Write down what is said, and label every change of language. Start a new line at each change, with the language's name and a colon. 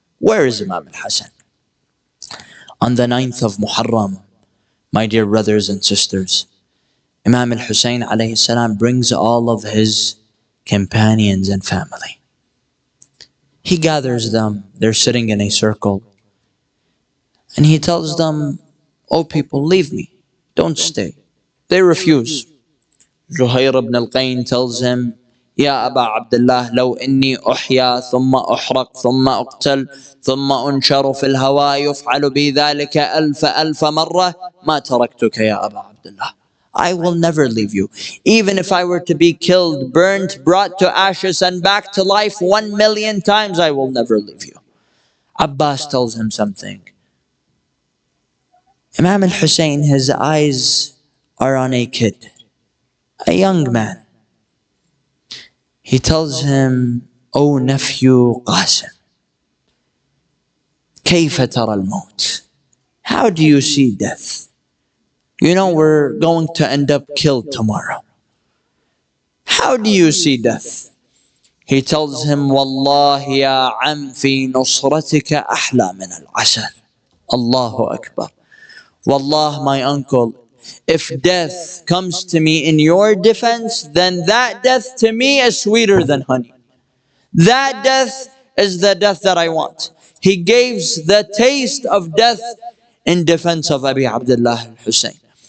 English: Where is Imam al-Hassan? On the 9th of Muharram, my dear brothers and sisters, Imam al-Hussein alayhi salam brings all of his companions and family. He gathers them, they're sitting in a circle. And he tells them, oh people, leave me, don't stay. They refuse.
Arabic: Zuhair ibn al-Qayn tells him, يا أبا عبد الله لو إني أحيا ثم أحرق ثم أقتل ثم أنشر في الهواء يفعل بي ذلك ألف مرة ما تركتك يا أبا عبد الله.
English: I will never leave you. Even if I were to be killed, burnt, brought to ashes and back to life 1,000,000 times, I will never leave you. Abbas tells him something. Imam al-Hussein, his eyes are on a kid, a young man. He tells him, "O nephew Qasim,
Arabic: كيف ترى الموت?
English: How do you see death? You know we're going to end up killed tomorrow. How do you see death?"
Arabic: He tells him, "والله يا عم في نصرتك أحلى من العسل." Allahu Akbar.
English: Wallah, my uncle, if death comes to me in your defense, then that death to me is sweeter than honey. That death is the death that I want. He gives the taste of death in defense of Abi Abdullah al-Hussein.